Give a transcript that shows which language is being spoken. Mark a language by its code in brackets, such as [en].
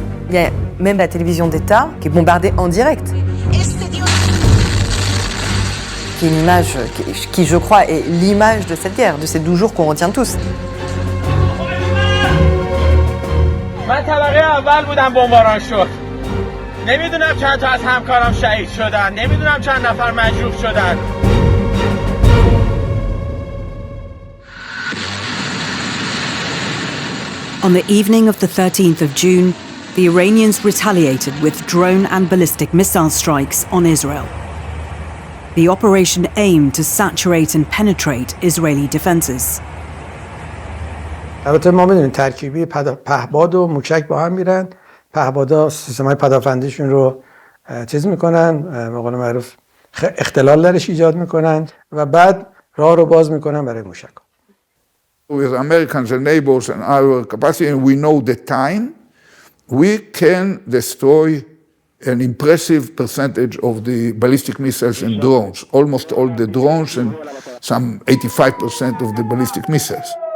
[fr] Il y a même la télévision d'État qui est bombardée en direct. Qui est une image qui, je crois, est l'image de cette guerre, de ces 12 jours qu'on retient tous. [fa] من طبقه اول بودم بمباران شد. نمیدونم چند تا از همکارام شهید شدن. نمیدونم چند نفر مجروح شدن. [en] On the evening of the 13th of June, the Iranians retaliated with drone and ballistic missile strikes on Israel. The operation aimed to saturate and penetrate Israeli defenses. [fa] البته ما میدونیم ترکیبی پهباد و موشک با هم میرن. پهبادا سیستم‌های پدافندیشون رو چیز میکنن، به قول معروف اختلال درش ایجاد میکنن و بعد راه رو باز میکنن برای موشک. [en] With Americans and neighbors and our capacity, and we know the time, we can destroy an impressive percentage of the ballistic missiles and drones, almost all the drones and some 85% of the ballistic missiles.